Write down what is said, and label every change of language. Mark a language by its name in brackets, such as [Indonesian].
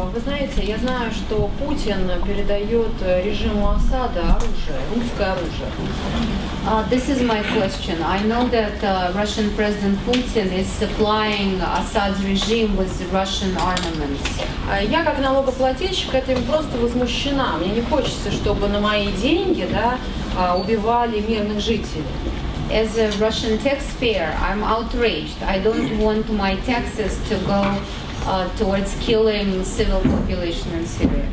[Russian] Вы знаете, я знаю, что Путин передает режиму Асада оружие, русское оружие. [English] This is my question. I know that Russian President Putin is supplying Assad's regime with Russian armaments. [Russian] Я как налогоплательщик этим просто возмущена. Мне не хочется, чтобы на мои деньги, убивали мирных жителей. [English] As a Russian taxpayer, I'm outraged. I don't want my taxes to go towards killing civil population in Syria.